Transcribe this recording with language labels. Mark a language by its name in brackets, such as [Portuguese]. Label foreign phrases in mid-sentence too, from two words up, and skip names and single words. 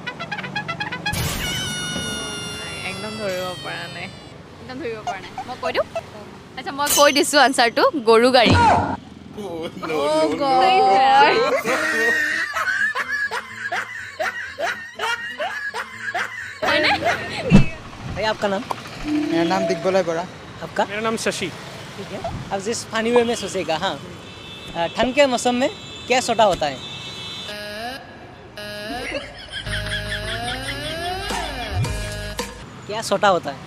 [Assamese] একদম ধৰিব পৰা নাই। একদম ধৰিব পৰা নাই। মই কৈ দিওঁ? আচ্ছা, মই কৈ দিছোঁ আনচাৰটো। গৰু গাড়ী। হয়নে? [Hindi] भैया आपका नाम? मेरा नाम दिग्बलय बड़ा। आपका? मेरा नाम शशि। ठीक है। अब जिस [English] funny way [Hindi] में सोचेगा, हाँ, ठंड के मौसम में क्या छोटा होता है? क्या छोटा होता है?